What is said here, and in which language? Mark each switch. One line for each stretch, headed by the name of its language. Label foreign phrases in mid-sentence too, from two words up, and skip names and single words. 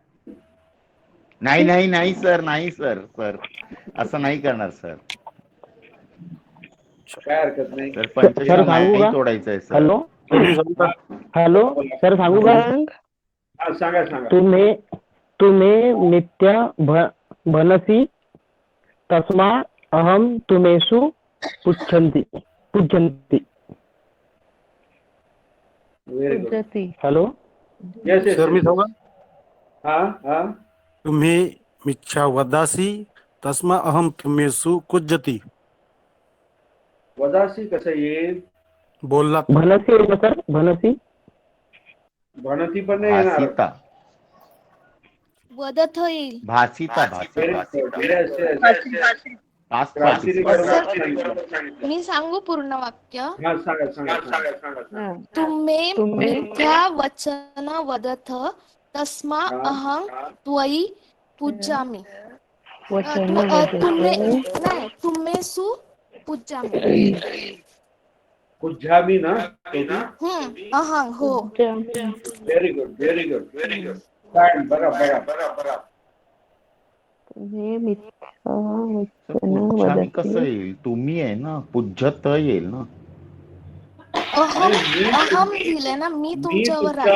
Marathi: नाही सर असं नाही करणार सर. काय हरकत नाही. सर पंचशील नाही तोडायचं आहे सर. हॅलो सर सांगू का? सांगा.
Pali: तुम्ही मिथ्या भनसी तस्मा अहम तुमेषु पुच्छन्ति.
English: very good.
Marathi: हॅलो येस. सर मी सांगू का? हा.
Pali: तुम्ही मिथ्या वदासी तस्मा अहम तुमेषु कुज्जती.
Marathi: वदासी कसं येईल? बोललात भनसी येईल सर. भनसी भणती पण नाही येणार. भासिता वदथ येईल. भासिता मी सांगू पूर्ण वाक्य. हा सांगा.
Pali: तुम्ही मिथ्या वचन वदथ तस्मा अहं त्वयि पूज्यामि. तुम्हेसु पूज्यामि.
Marathi: पूज्यामी ना? अहं हो.
English: very good.
Marathi: काय बघा. पूज्यामी कसं येईल? तुम्ही आहे ना, पूज्यत येईल ना. अहम दिले ना, मी तुमच्यावर